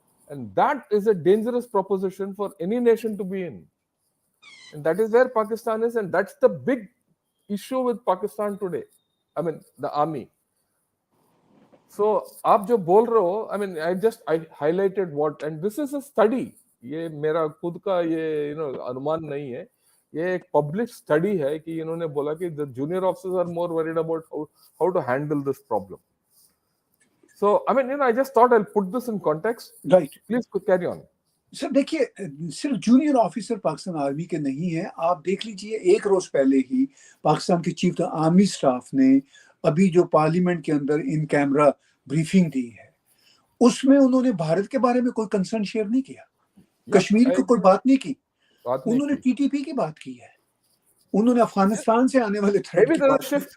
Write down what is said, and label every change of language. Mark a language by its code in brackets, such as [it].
[en] And that is a dangerous proposition for any nation to be in. And that is where Pakistan is, and that's the big issue with Pakistan today. I mean, the army. So, [ur] aap jo bol rahe ho, [en] I mean, I highlighted what, and this is a study. [ur] یہ میرا خود کا یہ انمان نہیں ہے, یہ ایک publish study ہے کہ انہوں نے بولا کہ [en] the junior officers are more worried about how to handle this problem. So, I mean, I just thought I'll put this in context. Right. Please carry on. [ur] سر دیکھیے صرف جونیئر آفیسر پاکستان آرمی کے نہیں ہیں. آپ دیکھ لیجئے ایک روز پہلے ہی پاکستان کے چیف آرمی سٹاف نے ابھی جو پارلیمنٹ کے اندر ان کیمرہ بریفنگ دی ہے, اس میں انہوں نے بھارت کے بارے میں کوئی کنسرن شیئر نہیں کیا, کشمیر کی کوئی بات نہیں کی, انہوں نے ٹی ٹی پی کی بات کی ہے, انہوں نے افغانستان سے آنے والے تھریٹ کی بات کی.